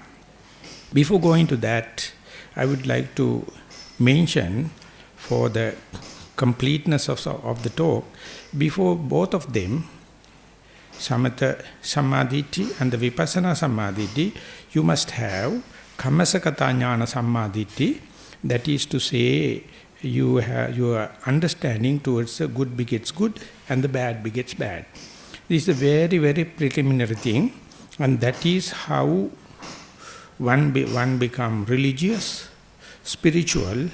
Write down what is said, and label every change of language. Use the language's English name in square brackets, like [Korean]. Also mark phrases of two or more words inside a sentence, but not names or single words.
[English] Before going to that, I would like to mention, for the completeness of the talk, before both of them, [Pali] samatha sammaditthi [English] and the [Pali] vipassana sammaditthi, [English] you must have [Pali] kammasakata jnana sammaditthi. [English] That is to say, you have your understanding towards the good begets good and the bad begets bad. This is a very, very preliminary thing, and that is how one become religious, spiritual.